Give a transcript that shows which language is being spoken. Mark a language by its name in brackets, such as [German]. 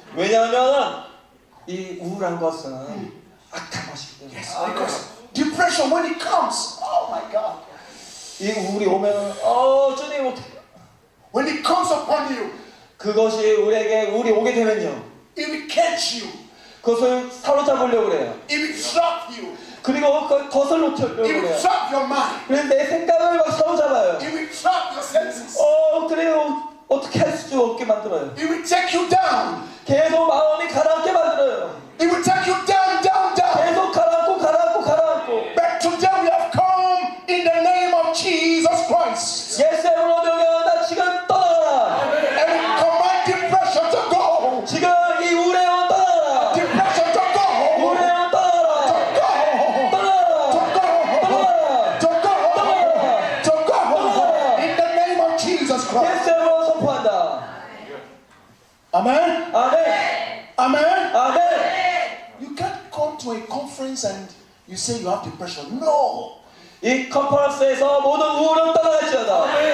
[Korean] 왜냐하면 이 우울한 것은 악한 것이기 때문에. [English] Yes, because depression, when it comes, oh my God. [Korean] 이 우울이 오면 주님 어떻게? [English] When it comes upon you, [Korean] 그것이 우리에게 우울이 오게 되면요. [English] it will catch you. [Korean] 그것을 사로잡으려고 그래요. [English] It will trap you. [Korean] 그리고 그 덫을 놓으려고 [English] It will [Korean] 그래요. [English] trap your mind. [Korean] 그래서 내 생각을 막 사로잡아요. [English] It will trap your senses. [Korean] 그래요. 어떻게 할 수 없게 만들어요. [English] It will take you down. [Korean] 계속 마음이 가라앉게 만들어요. [English] It will take you down, down, down. [Korean] 계속 가라앉고. [English] But today we have come in the name of Jesus Christ. [Korean] 예수님으로 명령한다. 지금 떠나라. [English] And we command depression to go. [Korean] 지금 이 우울의 영혼 떠나라. [English] Depression to go. [Korean] 우울의 영혼 떠나라. [English] To go. [Korean] 떠나라. [English] To go. [Korean] 떠나라. [English] To go. To go. In the name of Jesus Christ. [Korean] 예수님으로 선포한다. [English] Amen. [Korean] 아멘. [English] Amen. [Korean] 아멘. [English] You can't come to a conference and you say you have depression. No. [Korean] 이 컨퍼런스에서 모든 우울은 떠나갈지어다.